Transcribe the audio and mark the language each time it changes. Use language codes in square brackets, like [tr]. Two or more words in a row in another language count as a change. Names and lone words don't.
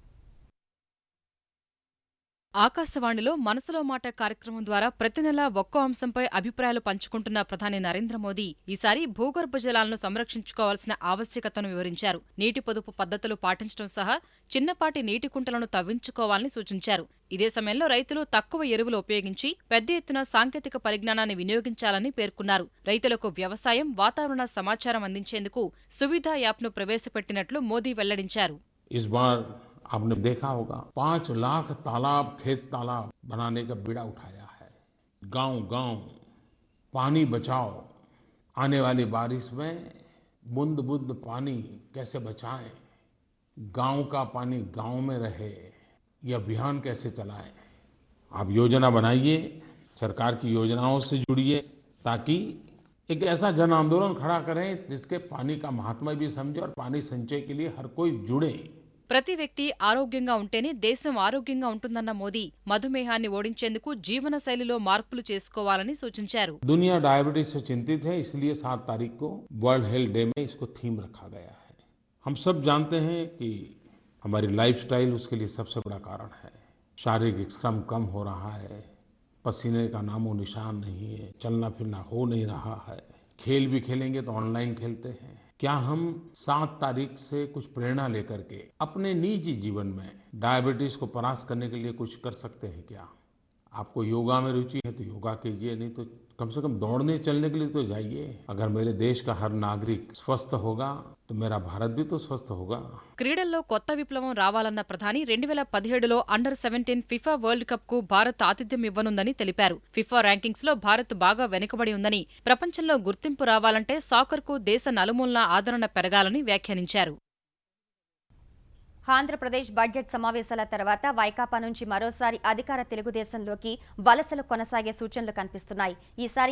[te] ఆకాశవాణిలో మనసులో మాట కార్యక్రమం ద్వారా ప్రతి నెలా ఒక్కో అంశంపై అభిప్రాయాలు పంచుకుంటున్న ప్రధాని నరేంద్ర మోదీ ఈసారి భూగర్భ జలాలను సంరక్షించుకోవాల్సిన ఆవశ్యకతను వివరించారు నీటి పొదుపు పద్ధతులు పాటించడం సహా చిన్నపాటి నీటి కుంటలను తవ్వించుకోవాలని సూచించారు ఇదే సమయంలో రైతులు తక్కువ ఎరువులు ఉపయోగించి పెద్ద ఎత్తున సాంకేతిక పరిజ్ఞానాన్ని వినియోగించాలని పేర్కొన్నారు రైతులకు వ్యవసాయం వాతావరణ సమాచారం అందించేందుకు సువిధ యాప్ను ప్రవేశపెట్టినట్లు మోదీ వెల్లడించారు [hi] आपने देखा होगा 5 लाख तालाब खेत तालाब बनाने का बीड़ा उठाया है गांव-गांव पानी बचाओ आने वाली बारिश में बूंद-बूंद पानी कैसे बचाएं गांव का पानी गांव में रहे ये अभियान कैसे चलाएं आप योजना बनाइए सरकार की योजनाओं से जुड़िए ताकि एक ऐसा जन आंदोलन खड़ा करें जिसके पानी का महात्मा भी समझे और पानी संचय के लिए हर कोई जुड़े [te] ప్రతి వ్యక్తి ఆరోగ్యంగా ఉంటేనే దేశం ఆరోగ్యంగా ఉంటుందన్న మోదీ మధుమేహాన్ని ఓడించేందుకు జీవన శైలిలో మార్పులు చేసుకోవాలని సూచించారు [hi] दुनिया डायबिटीज से चिंतित है इसलिए 7 तारीख को वर्ल्ड हेल्थ डे में इसको थीम रखा गया है हम सब जानते हैं कि हमारी लाइफस्टाइल उसके लिए सबसे बड़ा कारण है शारीरिक श्रम कम हो रहा है पसीने का नामो निशान नहीं है चलना फिरना हो नहीं रहा है खेल भी खेलेंगे तो ऑनलाइन खेलते हैं क्या हम 7 तारीख से कुछ प्रेरणा लेकर के अपने निजी जीवन में डायबिटीज को परास्त करने के लिए कुछ कर सकते हैं क्या आपको योगा में रुचि है तो योगा कीजिए नहीं तो कम से कम दौड़ने चलने के लिए तो जाइए अगर मेरे देश का हर नागरिक स्वस्थ होगा तो मेरा भारत भी तो स्वस्थ होगा [te] క్రీడల్లో కొత్త విప్లవం రావాలన్న ప్రధాని 2017లో అండర్-17 ఫిఫా వరల్డ్ కప్ కు భారత్ ఆతిథ్యం ఇవ్వనుందని తెలిపారు ఫిఫా ర్యాంకింగ్స్ లో భారత్ బాగా వెనుకబడి ఉందని ప్రపంచంలో గుర్తింపు రావాలంటే సాకర్ కు దేశ నలుమూలలా ఆదరణ పెరగాలని వ్యాఖ్యానించారు ఆంధ్రప్రదేశ్ బడ్జెట్ సమావేశాల తర్వాత వైకాపా నుంచి మరోసారి అధికార తెలుగుదేశంలోకి వలసలు కొనసాగే సూచనలు కనిపిస్తున్నాయి ఈసారి